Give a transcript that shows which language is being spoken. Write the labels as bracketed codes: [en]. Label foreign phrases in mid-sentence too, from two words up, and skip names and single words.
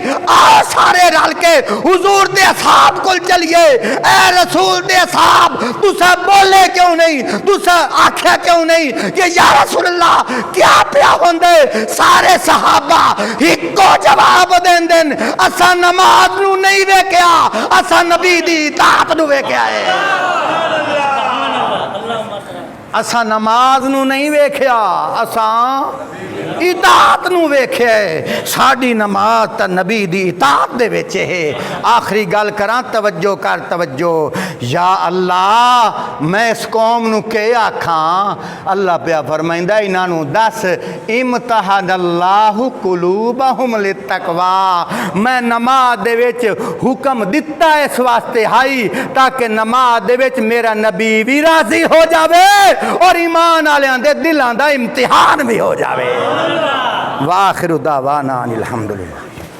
[pa] آؤ سارے رل کے حضور دے اصحاب کو چلیے، اے رسول دے اصحاب تسا بولے کیوں نہیں، تسا آکھیا کیوں نہیں کہ [ar] یا رسول اللہ [pa] کیا پیا ہوندے؟ سارے صحابہ ایک کو جواب دین دین، اسا نماز نو نہیں ویکھیا، اسا نبی دی اطاعت نو ویکھیا ہے۔ اساں نماز نو نہیں ویکھیا، اساں اطاعت نو ویکھیا ہے۔ ساڈی نماز تا نبی دی اطاعت دے وچ ہے۔ آخری گل کراں، توجہ کر توجہ۔ یا اللہ میں اس قوم نو کہ آکھاں، اللہ پیا فرمائندا انہاں نو دس [ar] امتحن اللہ قلوبہم للتقوی، [pa] میں نماز دے وچ حکم دتا اس واسطے ہائی تاکہ نماز دے وچ میرا نبی بھی راضی ہو جاوے اور ایمان والےاں دے دلاں دا امتحان بھی ہو جاوے۔ [ar] وآخر دعوانا ان الحمدللہ۔